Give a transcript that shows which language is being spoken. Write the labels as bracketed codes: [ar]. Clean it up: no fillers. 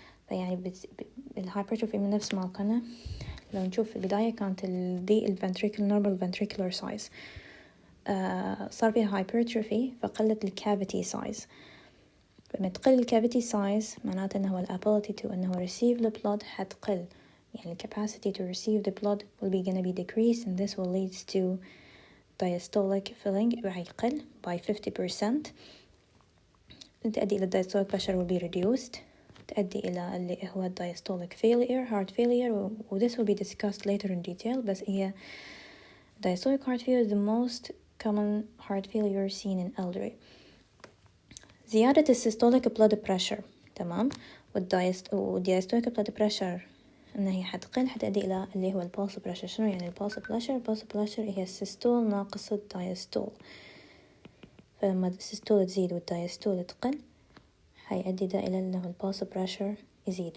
[ar] فيعني hypertrophy من نفس ما قلنا. لو نشوف في البداية كانت دي normal ventricular size، صار فيها hypertrophy فقلت cavity size. لما تقل [en] cavity size [ar] معناته أنه [en] ability to أنه receive the blood [ar] حتقل، يعني [en] capacity to receive the blood will be gonna be decreased, and this will lead to diastolic filling [ar] راح يقل [en] by 50%. [ar] تؤدي إلى [en] diastolic pressure will be reduced. [ar] تؤدي إلى اللي هو [en] diastolic failure, heart failure, this will be discussed later in detail. [ar] بس هي [en] diastolic heart failure is the most common heart failure seen in elderly. [ar] زيادة السيستوليك blood pressure تمام، والdiastolic blood pressure إن هي حتقل حتؤدي إلى اللي هو pulse pressure. شنو يعني pulse pressure؟ pulse pressure هي السيستول ناقص الدايستول، فلما السيستول تزيد والدايستول تقل هيؤدي ده إلى إنه pulse pressure يزيد.